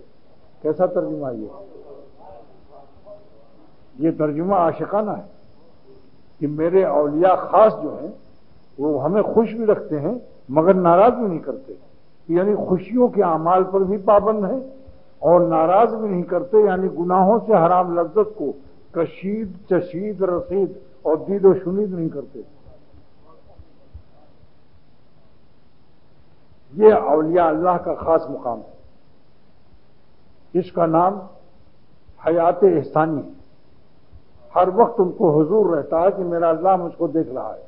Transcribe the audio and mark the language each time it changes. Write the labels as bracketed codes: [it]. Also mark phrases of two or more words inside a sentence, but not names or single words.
[ur] کیسا ترجمہ یہ ترجمہ عاشقانہ ہے کہ میرے اولیاء خاص جو ہیں وہ ہمیں خوش بھی رکھتے ہیں مگر ناراض بھی نہیں کرتے، یعنی خوشیوں کے اعمال پر بھی پابند ہیں اور ناراض بھی نہیں کرتے، یعنی گناہوں سے حرام لذت کو کشید چشید رسید اور دید و شنید نہیں کرتے۔ یہ اولیاء اللہ کا خاص مقام ہے، اس کا نام حیات احسانی ہے۔ ہر وقت ان کو حضور رہتا ہے کہ میرا اللہ مجھ کو دیکھ رہا ہے۔